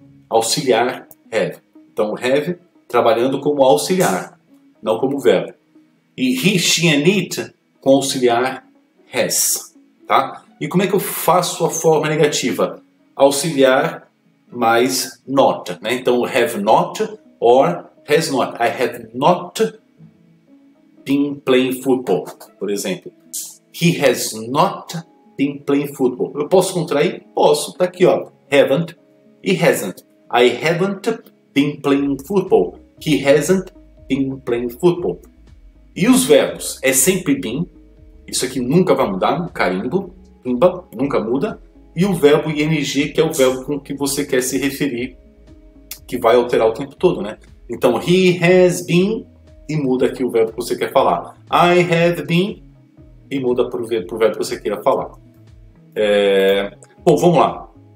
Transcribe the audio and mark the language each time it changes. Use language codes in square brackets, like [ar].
[pt] Auxiliar have. Então, have trabalhando como auxiliar, não como verbo. E [en] he, she and it [pt] com auxiliar has. Tá? E como é que eu faço a forma negativa? Auxiliar mais not. Né? [en] Então, have not or has not. I have not been playing football, [pt] por exemplo. [en] He has not been playing football. [pt] Eu posso contrair? Posso. Tá aqui, ó. Haven't e hasn't. [en] I haven't been playing football. He hasn't been playing football. [pt] E os verbos? É sempre been. Isso aqui nunca vai mudar. Carimbo, pimba, nunca muda. E o verbo ing, que é o verbo com que você quer se referir, que vai alterar o tempo todo, né? Então, [en] he has been, [pt] e muda aqui o verbo que você quer falar. [en] I have been, [pt] e muda para o verbo que você queira falar. Bom, vamos lá.